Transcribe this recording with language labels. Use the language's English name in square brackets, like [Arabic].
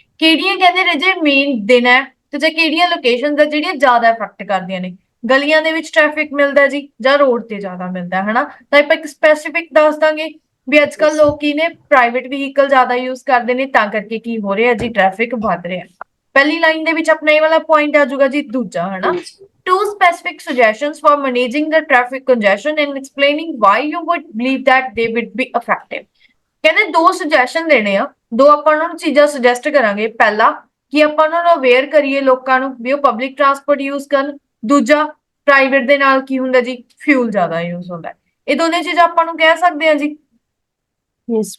[Punjabi] ਕਿਹੜੀਆਂ ਕਹਿੰਦੇ ਰਾਜੇ ਮੇਨ ਦਿਨ ਹੈ, ਤੇ ਜਾਂ ਕਿਹੜੀਆਂ ਲੋਕੇਸ਼ਨਸ ਆ ਜਿਹੜੀਆਂ ਜ਼ਿਆਦਾ ਅਫੈਕਟ ਕਰਦੀਆਂ ਨੇ। ਗਲੀਆਂ ਦੇ ਵਿੱਚ ਟ੍ਰੈਫਿਕ ਮਿਲਦਾ ਜੀ, ਜਾਂ ਰੋਡ ਤੇ ਜ਼ਿਆਦਾ ਮਿਲਦਾ ਹਨਾ, ਤਾਂ ਆਪਾਂ ਇੱਕ ਸਪੈਸੀਫਿਕ ਦੱਸ ਦਾਂਗੇ। ਵੀ ਅੱਜ ਕੱਲ [English] Yes. [Punjabi] ਲੋਕੀ ਨੇ ਪ੍ਰਾਈਵੇਟ ਵਹੀਕਲ ਜ਼ਿਆਦਾ ਯੂਜ਼ ਕਰਦੇ ਨੇ, ਤਾਂ ਕਰਕੇ ਕੀ ਹੋ ਰਿਹਾ ਜੀ, ਟ੍ਰੈਫਿਕ ਵੱਧ ਰਿਹਾ। ਪਹਿਲੀ ਲਾਈਨ ਦੇ ਵਿੱਚ ਆਪਣਾ ਇਹ ਵਾਲਾ ਪੁਆਇੰਟ ਆ ਜਾਊਗਾ ਜੀ, ਦੂਜਾ ਹਨਾ, ਹਾਂਜੀ [English] two specific suggestions for managing the traffic congestion and explaining why you would believe that they would be effective। [Punjabi] ਕਹਿੰਦੇ ਦੋ ਸੁਜੈਸ਼ਨ ਦੇਣੇ ਆ, ਦੋ ਆਪਾਂ ਉਹਨਾਂ ਨੂੰ ਚੀਜ਼ਾਂ ਸੁਜੈਸਟ ਕਰਾਂਗੇ। ਪਹਿਲਾ ਕਿ ਆਪਾਂ ਉਹਨਾਂ ਨੂੰ ਅਵੇਅਰ ਕਰੀਏ ਲੋਕਾਂ ਨੂੰ ਵੀ ਉਹ ਪਬਲਿਕ ਟਰਾਂਸਪੋਰਟ ਯੂਜ਼ ਕਰਨ। ਦੂਜਾ, ਪ੍ਰਾਈਵੇਟ ਦੇ ਨਾਲ ਕੀ ਹੁੰਦਾ ਜੀ, ਫਿਊਲ ਜ਼ਿਆਦਾ ਯੂਜ਼ ਹੁੰਦਾ ਹੈ। ਇਹ ਦੋਨੇ ਚੀਜ਼ਾਂ ਆਪਾਂ ਨੂੰ ਕਹਿ ਸਕਦੇ ਹਾਂ ਜੀ [English] yes